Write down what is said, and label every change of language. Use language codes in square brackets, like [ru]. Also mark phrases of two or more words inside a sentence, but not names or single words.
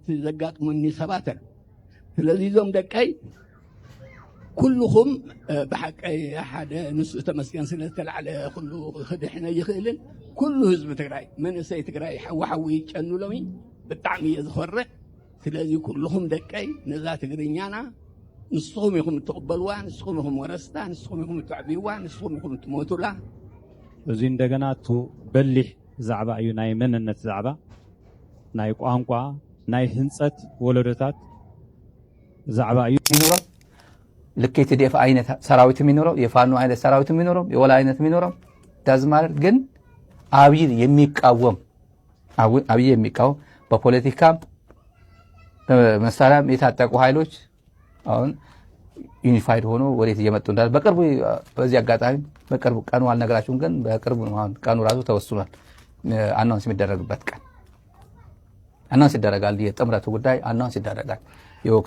[ti] ዘጋጥሙኒ ሰባት አሉ ስለዚ ዞም ደቀይ ኩልኩም ብሓቀይ ሓደ ንሱ ተመስገን ስለ ዝተላዕለ ኩሉ ክድሕነ ይኽእልን ኩሉ ህዝቢ ትግራይ መንእሰይ ትግራይ ሓዋሓዊ ይጨኑሎሚ ብጣዕሚ እየ ዝኮርዕ ስለዚ ኩልኩም ደቀይ ነዛ ትግርኛና ንስኹም ኢኹም ትቕበልዋ ንስኹም ኢኹም ወረስታ ንስኹም ኢኹም ትዕብይዋ ንስኹም ኢኹም ትሞቱላ እዚ እንደገና በሊሕ ዛዕባ እዩ ናይ መንነት ዛዕባ ናይ ቋንቋ ናይ ህንፀት ወለዶታት ዛዕባ እዩ [am] ይኖረው ልኬት ዲኤፍ አይነት ሰራዊት የሚኖረው የፋኖ አይነት ሰራዊት የሚኖረው የወላ አይነት የሚኖረው ዳዝማር ግን አብይ የሚቃወም በፖለቲካ በመሳሪያም የታጠቁ ኃይሎች አሁን ዩኒፋይድ ሆኖ ወዴት እየመጡ እንዳለ በቅርቡ በዚህ አጋጣሚ በቅርቡ ቀኑ አልነግራችሁም፣ ግን በቅርቡ ቀኑ ራሱ ተወስኗል። አናውንስ የሚደረግበት ቀን አናውንስ ይደረጋል። የጥምረቱ ጉዳይ አናውንስ ይደረጋል። የወቅቱ